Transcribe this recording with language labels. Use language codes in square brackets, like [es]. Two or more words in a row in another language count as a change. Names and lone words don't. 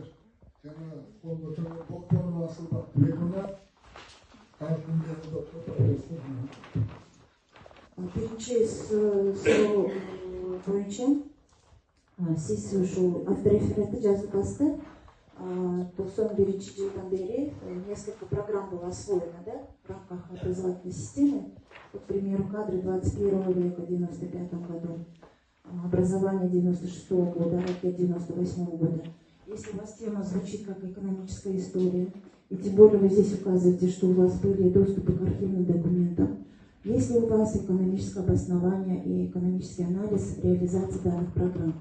[ky] Жана кол көтөргөн доктор Асылбек Бекмурат, тарыхындагы доктор профессор. Биринчи суроо боюнча сиз ушул автореферентти жазып басты. [ru] 91-жылдан бери несколько программ было освоено, да, в рамках образовательной системы. Вот, к примеру, кадры 21 века в 95 году, образование 96 года, ракет 98 года. Если у вас тема звучит как экономическая история, и тем более вы здесь указываете, что у вас были доступы к архивным документам, есть ли у вас экономическое обоснование и экономический анализ реализации данных программ?